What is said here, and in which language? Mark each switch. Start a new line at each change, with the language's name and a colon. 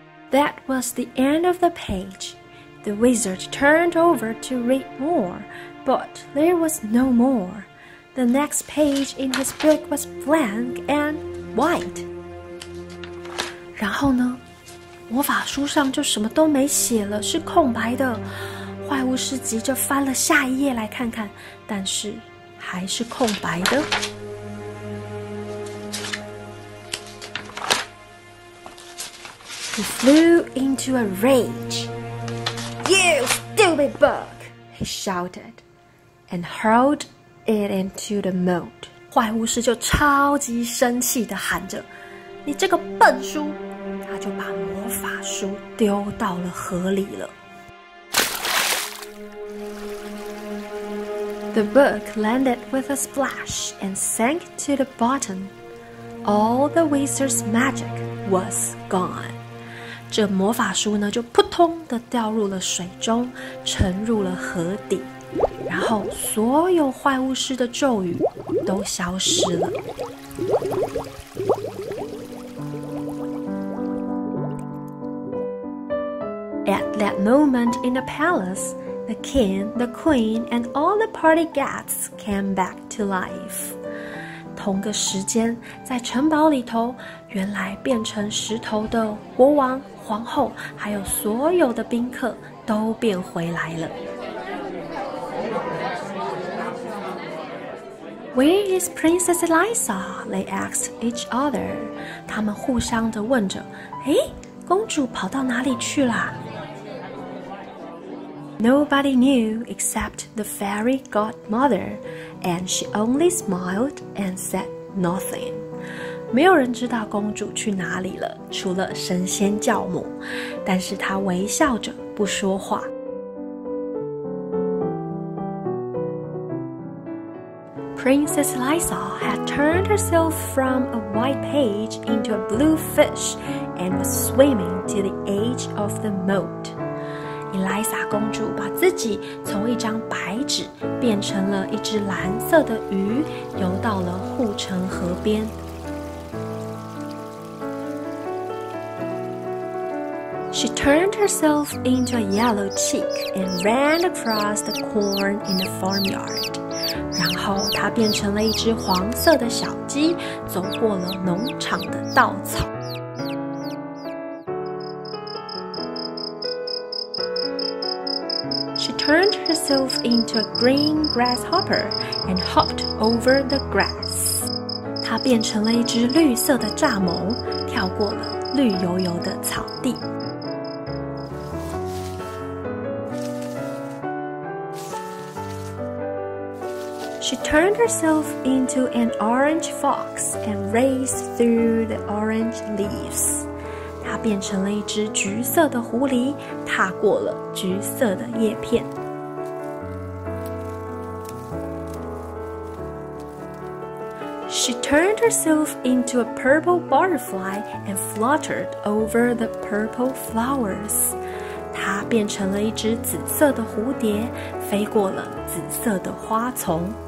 English: That was the end of the page. The wizard turned over to read more, but there was no more. The next page in his book was blank and white.
Chinese: 然后呢，魔法书上就什么都没写了，是空白的。坏巫师急着翻了下一页来看看，但是还是空白的。
English: He flew into a rage. "You stupid book!" he shouted, and hurled it into the moat.
Chinese: 坏巫师就超级生气地喊着：“你这个笨书！” 他就把魔法书丢到了河里了。
English: The book landed with a splash and sank to the bottom. All the wizard's magic was gone.
Chinese: 这魔法书呢，就扑通地掉入了水中，沉入了河底，然后所有坏巫师的咒语都消失了。
English: At that moment in the palace, the king, the queen, and all the party guests came back to life.
Chinese: 同个时间，在城堡里头，原来变成石头的国王、皇后，还有所有的宾客都变回来了。
English: Where is Princess Eliza? They asked each other.
Chinese: 他们互相的问着：“诶，公主跑到哪里去啦？”
English: Nobody knew except the fairy godmother, and she only smiled and said nothing.
Chinese: 没有人知道公主去哪里了，除了神仙教母，但是她微笑着不说话。
English: Princess Eliza had turned herself from a white page into a blue fish and was swimming to the edge of the moat.
Chinese: 伊莱莎公主把自己从一张白纸变成了一只蓝色的鱼，游到了护城河边。
English: She turned herself into a yellow chick and ran across the corn in the farmyard.
Chinese: 然后她变成了一只黄色的小鸡，走过了农场的稻草。
English: She turned herself into a green grasshopper and hopped over the grass.
Chinese: 她变成了一只绿色的蚱蜢，跳过了绿油油的草地。
English: She turned herself into an orange fox and raced through the orange leaves.
Chinese: 她变成了一只橘色的狐狸，踏过了橘色的叶片。
English: She turned herself into a purple butterfly and fluttered over the purple flowers.
Chinese: 她变成了一只紫色的蝴蝶，飞过了紫色的花丛。